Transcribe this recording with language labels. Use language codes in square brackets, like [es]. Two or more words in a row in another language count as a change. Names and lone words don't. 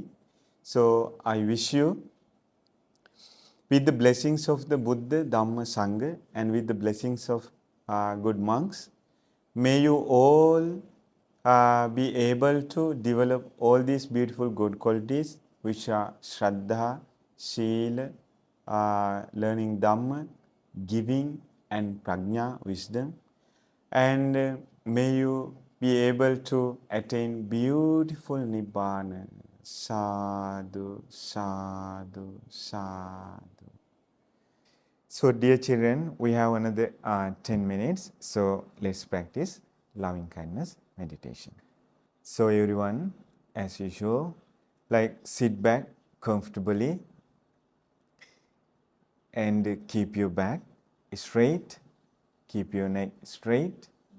[en] So I wish you, with the blessings of the Buddha, Dhamma, Sangha, and with the blessings of good monks, may you all be able to develop all these beautiful good qualities, which are Shraddha, Sila, learning Dhamma, giving, and Prajna, wisdom. And may you be able to attain beautiful Nibbana. [pi] Sadhu, sadhu, sadhu. [en] So dear children, we have another 10 minutes. So let's practice loving kindness meditation. So everyone, as usual, like sit back comfortably and keep your back straight, keep your neck straight.